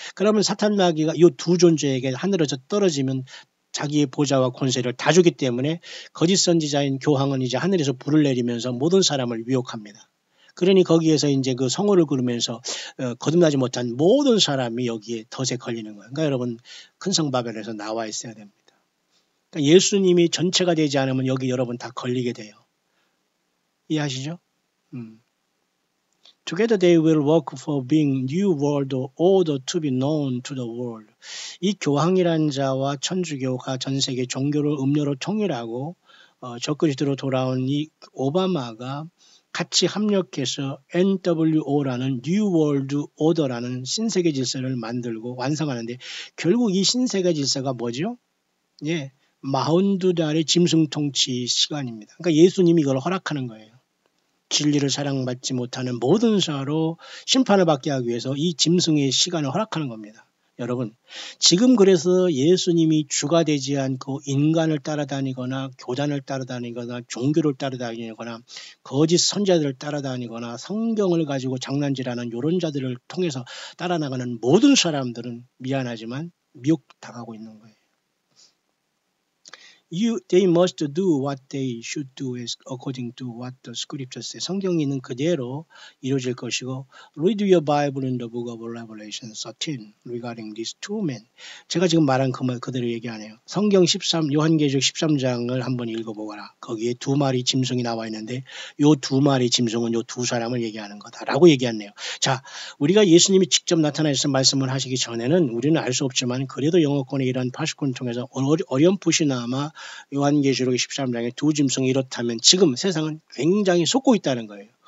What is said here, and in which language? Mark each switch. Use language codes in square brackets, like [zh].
[ko] 그러면 사탄 마귀가 이 두 존재에게 하늘에서 떨어지면 자기의 보좌와 권세를 다 주기 때문에 거짓 선지자인 교황은 이제 하늘에서 불을 내리면서 모든 사람을 유혹합니다. 그러니 거기에서 이제 그 성호를 그르면서 거듭나지 못한 모든 사람이 여기에 덫에 걸리는 거예요. 그러니까 여러분 큰 성 바벨에서 나와 있어야 됩니다. 그러니까 예수님이 전체가 되지 않으면 여기 여러분 다 걸리게 돼요. 이해하시죠? [en] Together they will work for being new world order to be known to the world. [ko] 이 교황이란 자와 천주교가 전 세계 종교를 음료로 통일하고 적그리스도로 돌아온 이 오바마가 같이 합력해서 NWO라는 New World Order라는 신세계 질서를 만들고 완성하는데 결국 이 신세계 질서가 뭐죠? 예, 42달의 짐승 통치 시간입니다. 그러니까 예수님이 이걸 허락하는 거예요. 진리를 사랑받지 못하는 모든 자로 심판을 받게 하기 위해서 이 짐승의 시간을 허락하는 겁니다. 여러분, 지금 그래서 예수님이 주가 되지 않고 인간을 따라다니거나 교단을 따라다니거나 종교를 따라다니거나 거짓 선자들을 따라다니거나 성경을 가지고 장난질하는 이런 자들을 통해서 따라나가는 모든 사람들은 미안하지만 미혹당하고 있는 거예요. [en] They must do what they should do according to what the scripture says. [ko] 성경이 있는 그대로 이루어질 것이고 [en] Read your Bible in the book of Revelation 13 regarding these two men. [ko] 제가 지금 말한 그 말 그대로 얘기하네요. 성경 요한계시록 13장을 한번 읽어보거라. 거기에 두 마리 짐승이 나와 있는데 요 두 마리 짐승은 요 두 사람을 얘기하는 거다라고 얘기했네요. 자, 우리가 예수님이 직접 나타나셔서 말씀을 하시기 전에는 우리는 알 수 없지만 그래도 영어권의 이런 파수꾼을 통해서 어렴풋이나마 요한계시록 13장에 두 짐승이 이렇다면 지금 세상은 굉장히 속고 있다는 거예요.